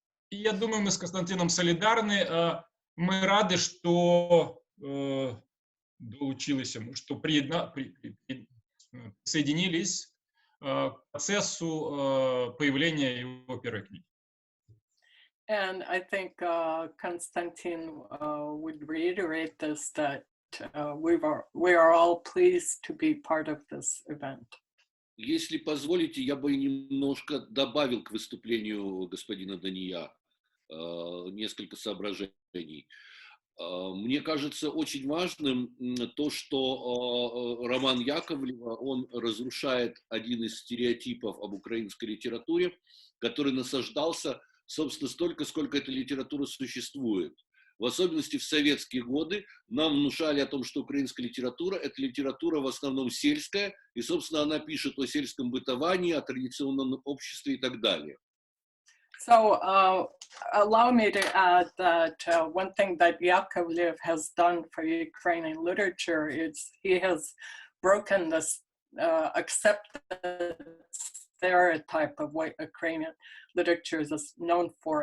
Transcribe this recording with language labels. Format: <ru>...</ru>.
<ru>Я думаю, мы с Константином солидарны. Мы рады, что присоединились к процессу появления его первой книги.</ru> <en>And I think Konstantin would reiterate this, that we are all pleased to be part of this event.</en> <ru>Если позволите, я бы немножко добавил к выступлению господина Дания несколько соображений. Мне кажется очень важным то, что роман Яковлева, он разрушает один из стереотипов об украинской литературе, который насаждался, собственно, столько, сколько эта литература существует. В особенности в советские годы нам внушали о том, что украинская литература – это литература в основном сельская, и, собственно, она пишет о сельском бытовании, о традиционном обществе и так далее.</ru> <en>So allow me to add that one thing that Yakovlev has done for Ukrainian literature is he has broken this accepted stereotype of what Ukrainian literature is known for.</en>